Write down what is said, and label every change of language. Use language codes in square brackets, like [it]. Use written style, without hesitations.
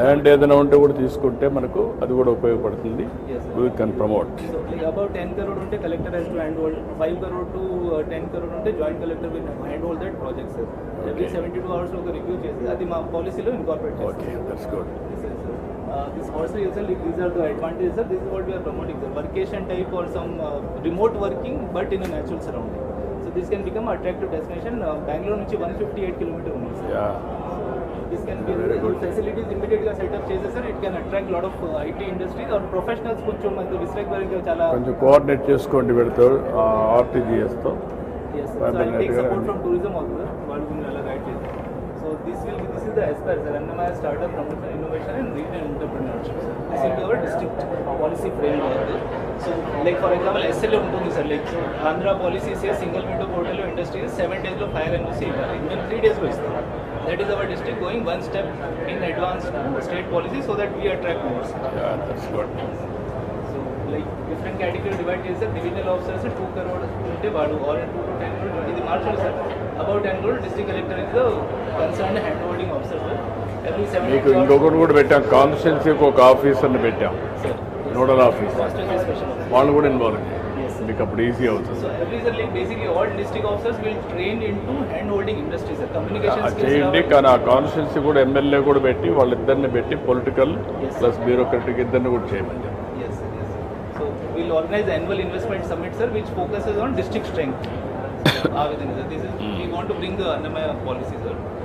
[te] Land ఏదైనా ఉంటే కూడా తీసుకుంటే మనకు అది కూడా ఉపయోగపడుతుంది. [en] We can promote. So like about 10 crore ఉంటే collector has to hand hold, 5 crore to 10 crore ఉంటే joint collector will hand hold that project sir. [te] Every 72 hours ఒక రివ్యూ చేసి అది మా పాలసీలో ఇన్కార్పొరేట్ చేస్తాం. [en] Okay, that's good. This horse is like these are the advantages sir. This is what we are promoting sir. Workation type or some remote working but in a natural surrounding. So this can become an attractive destination. Bangalore నుంచి 158 kilometers ఉంది sir. Yeah. This can be very good facilities immediately set up చేస్తే sir. It can attract lot of IT industries or professionals. [te] కొంచెం మనకు విశ్లేష వరకు చాలా కొంచెం coordinate చేసుకోండి వీళ్ళతో ఆర్టీజీఎస్తో. [en] yes sir. So I take support from tourism also sir. [te] వాళ్ళు కూడా అలా గైడ్ చేస్తారు. [en] So this is the aspire sir. Annamaya startup promotion, innovation and retail entrepreneurship sir. This will be our district policy framework. So like for example SLA ఉంటుంది sir. Like Andhra policy says single window portal industries 7 days లో fire NOC ఇవ్వాలి. [te] మేము 3 days లో ఇస్తాం. [en] That is our district going one step in advance to state policy so that we attract more sir. Yeah, that's good. So like different category divide చేస్తే divisional officers 2 crore ఉంటే వాడు or 2 to 10 crore [te] ఇది మార్చాలి sir. [en] About 10 crore district collector is the concerned hand holding officer sir. Every 7 [te] మీకు ఇంకొకటి కూడా పెట్టాం, కాన్స్టిట్యున్సీకి ఒక ఆఫీసర్ని పెట్టాం, [en] sir. [te] Nodal officer, [en] Constituency special officer. [te] వాళ్ళు కూడా ఇన్వాల్వ్. [en] Yes sir. [te] మీకు అప్పుడు ఈజీ అవుతుంది. [en] So every sir, like basically all district officers will train into hand holding industry, sir. Communication skills [te] చేయండి, కానీ ఆ కాన్స్టిట్యున్సీ కూడా ఎమ్మెల్యే కూడా పెట్టి వాళ్ళిద్దరిని పెట్టి పొలిటికల్ [en] Yes. [te] ప్లస్ బ్యూరోక్రటిక్ ఇద్దరిని కూడా చేయమని చెప్పి. [en] Yes, yes. So we'll organize the annual investment summit, sir, which focuses on district strength. Within, sir. This is we want to bring the Annamaya policy, sir.